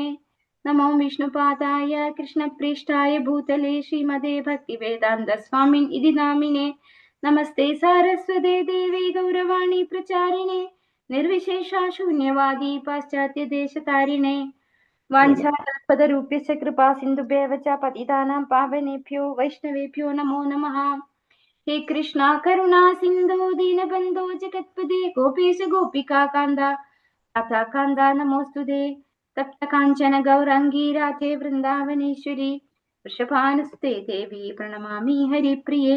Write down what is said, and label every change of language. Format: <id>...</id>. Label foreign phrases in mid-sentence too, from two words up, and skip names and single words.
<sa>നമോ വിഷ്ണുപാദായ കൃഷ്ണപ്രേഷ്ഠായ ഭൂതലേ ശ്രീമതേ ഭക്തിവേദാന്ത സ്വാമിൻ ഇതി നാമിനെ നമസ്തേ സാരസ്വതേ ദേവി ഗൗരവാണി പ്രചാരിണേ നിർവിശേഷ ശൂന്യവാദി പാശ്ചാത്യദേശതാരിണേ. വാഞ്ചാപദരൂപ്യസ്യ കൃപാ സിന്ധുഭ്യവ ച പതിതാനാം പാവനേഭ്യോ വൈഷ്ണവേഭ്യോ നമോ നമഃ. ഹേ കൃഷ്ണ കരുണാ സിന്ധു ദീനബന്ധോ ജഗത്പദേ ഗോപേശ ഗോപികാ കാന്ത രാധാകാന്ത നമോസ്തുതേ. തപ്ത കാഞ്ചന ഗൗരാംഗീ രാധേ വൃന്ദാവനേശ്വരി വൃഷഭാനുസുതേ ദേവി പ്രണമാമി ഹരിപ്രിയേ.</sa>